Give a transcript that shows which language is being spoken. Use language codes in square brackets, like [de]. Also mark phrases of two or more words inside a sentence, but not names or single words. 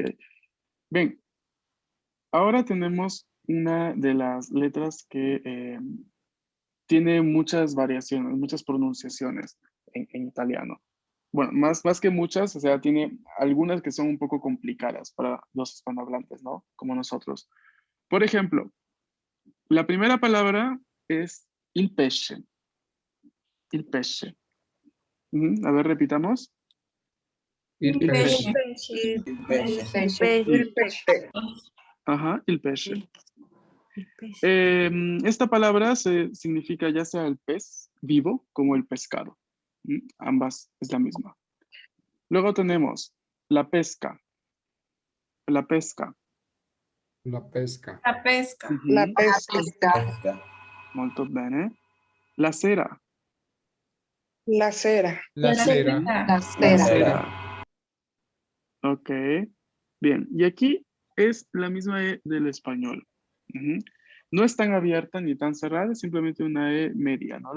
[es] Bien, ahora tenemos una de las letras que tiene muchas variaciones, muchas pronunciaciones en italiano. Bueno, más que muchas, o sea, tiene algunas que son un poco complicadas para los hispanohablantes, ¿no? Como nosotros. Por ejemplo, la primera palabra es [it] il pesce. Il pesce. [es] A ver, repitamos. [it] Il Il pesce. pesce. Il pesce. Ajá, il pesce. [es] Esta palabra significa ya sea el pez vivo como el pescado. Ambas es la misma. Luego tenemos la pesca. [it] La pesca. La pesca. La pesca. La pesca. Molto bene. La cera. La cera. La cera. La La cera. [es] cera. Ok. Bien. Y aquí es la misma E del español. No es tan abierta ni tan cerrada, es simplemente una E media, ¿no?